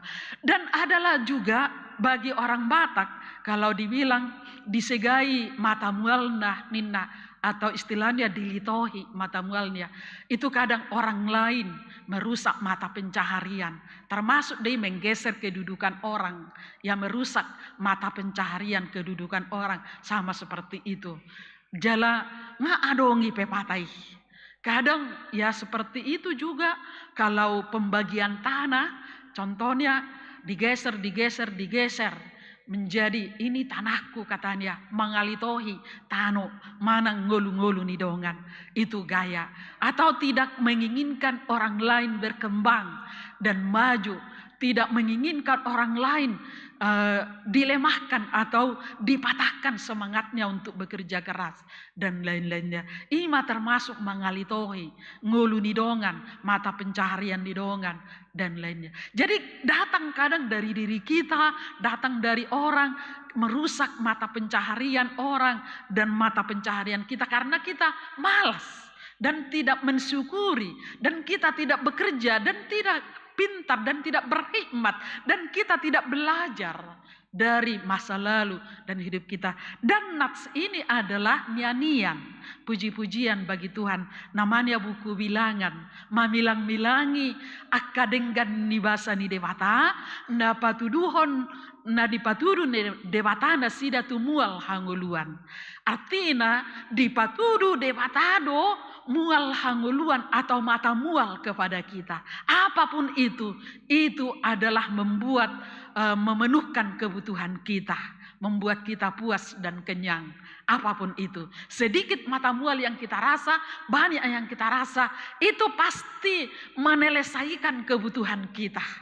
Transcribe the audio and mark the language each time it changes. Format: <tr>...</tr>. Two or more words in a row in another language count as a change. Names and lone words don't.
<id>Dan adalah juga bagi orang Batak, kalau dibilang</id> <bbc>disegai mata mual nah ninna,</bbc> <id>atau istilahnya dilitohi mata mualnya, itu kadang orang lain merusak mata pencaharian, termasuk dia menggeser kedudukan orang, yang merusak mata pencaharian kedudukan orang, sama seperti itu.</id> <bbc>Jala ngaadongi pepatai.</bbc> <id>Kadang ya seperti itu juga kalau pembagian tanah, contohnya digeser menjadi ini tanahku katanya,</id> <bbc>mangalitohi tano manang ngolu-ngolu nidongan,</bbc> <id>itu gaya. Atau tidak menginginkan orang lain berkembang dan maju, tidak menginginkan orang lain dilemahkan atau dipatahkan semangatnya untuk bekerja keras dan lain-lainnya.</id> <bbc>Ima termasuk mangalitohi, ngulu nidongan,</bbc> <id>mata pencaharian</id> <bbc>nidongan</bbc> <id>dan lainnya. Jadi datang kadang dari diri kita, datang dari orang, merusak mata pencaharian orang dan mata pencaharian kita karena kita malas dan tidak mensyukuri, dan kita tidak bekerja dan tidak pintar dan tidak berhikmat, dan kita tidak belajar dari masa lalu dan hidup kita. Dan nats ini adalah nyanyian, puji-pujian bagi Tuhan. Namanya buku bilangan.</id> <bbc>Mamilang-milangi akadenggan ni basa ni dewata, na patuduhon na dipatudun dewata na sida tumual hanguluan.</bbc> <id>Artinya</id> <bbc>dipatudu dewatado mual hanguluan</bbc> <id>atau mata mual kepada kita. Apapun itu adalah membuat memenuhkan kebutuhan kita, membuat kita puas dan kenyang. Apapun itu, sedikit mata mual yang kita rasa, banyak yang kita rasa, itu pasti menyelesaikan kebutuhan kita.</id>